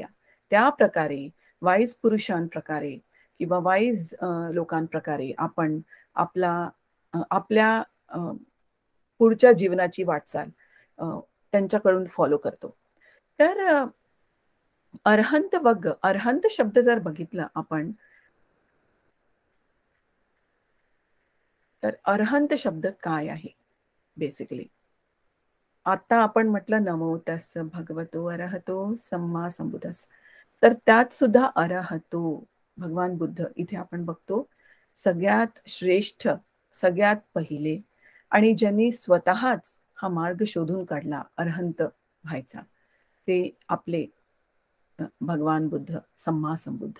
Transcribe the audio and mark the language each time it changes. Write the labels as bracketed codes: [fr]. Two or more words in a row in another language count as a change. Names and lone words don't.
[mr] त्या प्रकारे वाईज पुरुषांप्रकारे किंवा वाईज लोकांप्रकारे आपण आपल्या पुढच्या जीवनाची वाटचाल त्यांच्याकडून फॉलो करतो. तर अरहंत वग्ग, अरहंत शब्द जर बघितलं आपण, तर अरहंत शब्द काय आहे बेसिकली. आता आपण म्हटलं [pi] नमो तस् भगवतो अरहतो सम्मा संबुद्धस्, [mr] तर त्यात सुद्धा अरहतो भगवान बुद्ध इथे आपण बघतो सगळ्यात श्रेष्ठ, सगळ्यात पहिले, आणि ज्यांनी स्वतःच हा मार्ग शोधून काढला अरहंत व्हायचा, ते आपले भगवान बुद्ध, [pi] सम्मा संबुद्ध.